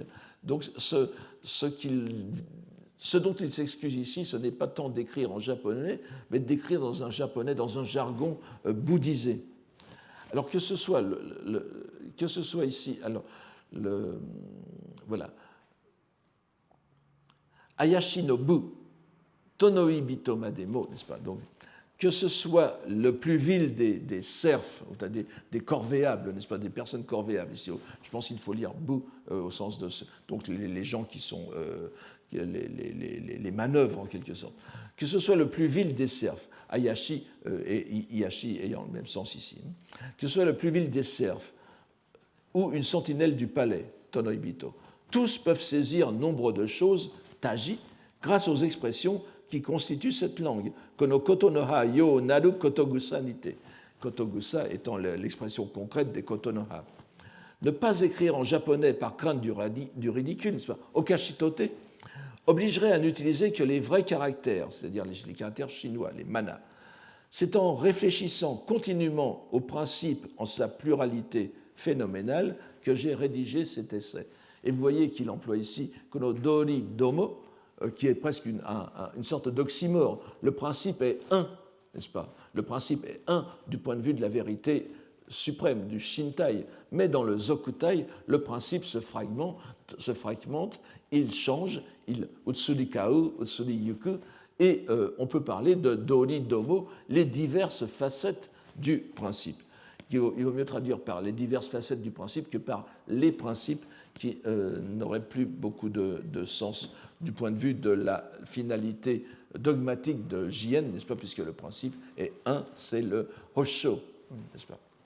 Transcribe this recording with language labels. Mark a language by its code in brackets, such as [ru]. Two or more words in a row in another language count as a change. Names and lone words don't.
[fr] Donc, ce dont il s'excuse ici, ce n'est pas tant d'écrire en japonais, mais d'écrire dans un japonais, dans un jargon bouddhisé. Alors que ce soit ici, alors voilà, [ja] あやしのぶ、とのいびとまでも, [fr] n'est-ce pas? Donc, que ce soit le plus vil des serfs, des corvéables, n'est-ce pas, des personnes corvéables. Ici, je pense qu'il faut lire bu au sens de donc les gens qui sont les manœuvres en quelque sorte. Que ce soit le plus vil des serfs, Ayashi et Iyashi ayant le même sens ici, que ce soit le plus vil des serfs ou une sentinelle du palais, Tonoibito, tous peuvent saisir nombre de choses, taji, grâce aux expressions qui constitue cette langue. [ja] このことのはよなることぐさにて. [fr] Kotogusa étant l'expression concrète des kotonoha. Ne pas écrire en japonais par crainte du ridicule, n'est-ce pas, okashitote, obligerait à n'utiliser que les vrais caractères, c'est-à-dire les caractères chinois, les mana. C'est en réfléchissant continuellement au principe en sa pluralité phénoménale que j'ai rédigé cet essai. Et vous voyez qu'il emploie ici [ja] この道理ども, [fr] qui est presque une sorte d'oxymore. Le principe est un, n'est-ce pas? Le principe est un du point de vue de la vérité suprême, du Shintai. Mais dans le Zokutai, le principe se fragmente, il change, il [ja] うつりかう、うつりゆく, [fr] et on peut parler de [ja] 道理ども, [fr] les diverses facettes du principe. Il vaut mieux traduire par les diverses facettes du principe que par les principes qui n'auraient plus beaucoup de sens du point de vue de la finalité dogmatique de Jien, n'est-ce pas, puisque le principe est un, c'est le Hosho, n'est-ce pas.